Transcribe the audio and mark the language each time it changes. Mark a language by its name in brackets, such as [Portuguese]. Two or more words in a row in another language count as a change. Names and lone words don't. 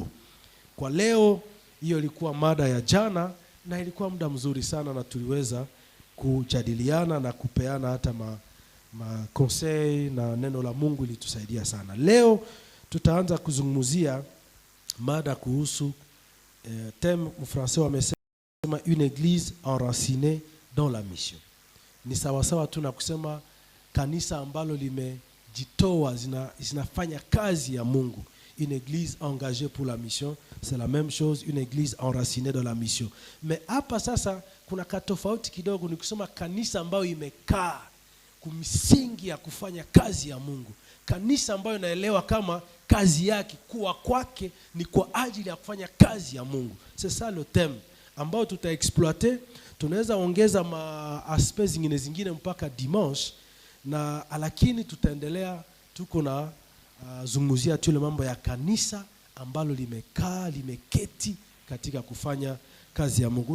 [Swahili] Kwa leo, hiyo ilikuwa mada ya jana na ilikuwa muda mzuri sana, na tuliweza kujadiliana na kupeana hata conseil na neno la Mungu ilitusaidia sana. Leo tutaanza kuzungumzia mada kuhusu thème mfrançais wamesema [French] une église enracinée dans la mission. [Swahili] Ni sawasawa tu na kusema kanisa ambalo limejitoa zinafanya kazi ya Mungu. [French] Une église engagée pour la mission, c'est la même chose, une église enracinée dans la mission. [Swahili] Mais hapa sasa kuna katofauti kidogo, ni kusema kanisa ambayo imekaa. kumsingi ya kufanya kazi ya Mungu. Kanisa ambayo inaelewa kama kazi yake kuwa kwake ni kwa ajili ya kufanya kazi ya Mungu. [French] C'est ça le thème [Swahili] ambao tutaexploiter. Tunaweza ongeza aspects zingine mpaka dimanche, na lakini tutaendelea tuko na zungumzia tu ile mambo ya kanisa ambalo limeketi katika kufanya kazi ya Mungu.